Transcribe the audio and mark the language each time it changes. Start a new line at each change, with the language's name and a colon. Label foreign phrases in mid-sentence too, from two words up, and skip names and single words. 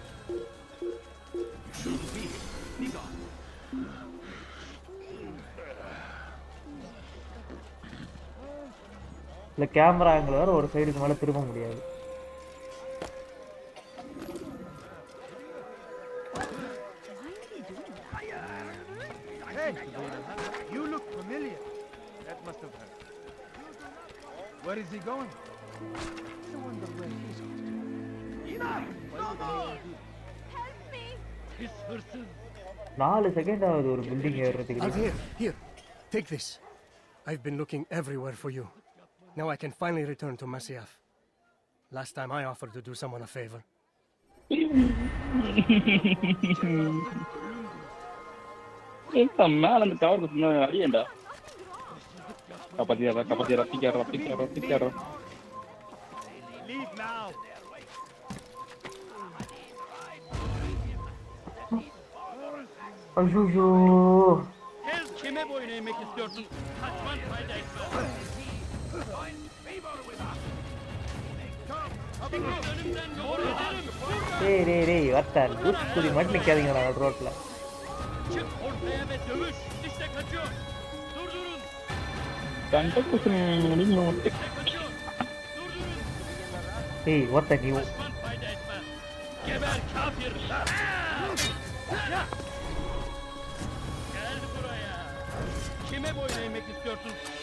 Tamil: இல்ல கேமரா ஆங்கிள் வேற ஒரு சைடுக்கு மேல திரும்ப முடியாது
English: You look familiar. That must have hurt. Where is he going? I wonder where he's going. Help me! His horses.
Tamil: 4 செகண்ட் ஆகுது ஒரு பில்டிங் ஏறதுக்கு
English: Here. Take this. I've been looking everywhere for you. Now I can finally return to Masyaf. Last time I offered to do someone a favor.
Tamil: மேல அந்த டவர் அடியேண்டா கப்பத்தியாரா திக்காரா
English: Leave now.
Tamil: ஐயோ
Turkish: Kime boyun eğmek istiyorsun? Kaçman fayda etmez.
Tamil: டேய் வர்த்தன் லூசு கூடி மட்டும் நிக்காதீங்கடா ரோட்ல
Turkish: Çık ortaya ve dövüş. İşte kaçıyor. Durdurun.
Tamil: ஏய் வர்த்த நீ
Turkish: Kaçman fayda etmez. Geber kafir. Gel buraya. Kime boyun eğmek istiyorsun?